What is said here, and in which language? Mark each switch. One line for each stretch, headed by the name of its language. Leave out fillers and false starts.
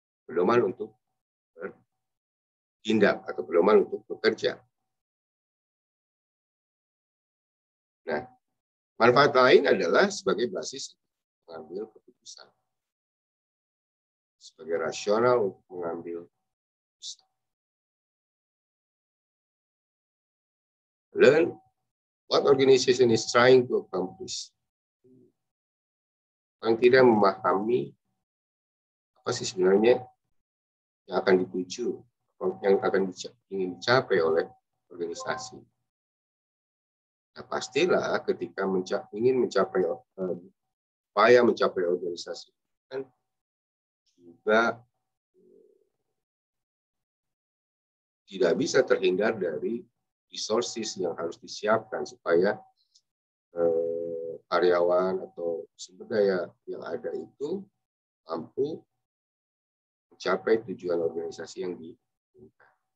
Indonesian: Pedoman untuk bertindak atau pedoman untuk bekerja. Nah, manfaat lain adalah sebagai basis mengambil keputusan, sebagai rasional untuk mengambil keputusan.
English: Learn what organization is trying to accomplish.
Indonesian: Yang tidak memahami apa sih sebenarnya yang akan dituju, yang akan ingin dicapai oleh organisasi. Nah, pastilah ketika ingin mencapai upaya mencapai organisasi kan juga tidak bisa terhindar dari resources yang harus disiapkan supaya karyawan atau sumber daya yang ada itu mampu mencapai tujuan organisasi yang diinginkan.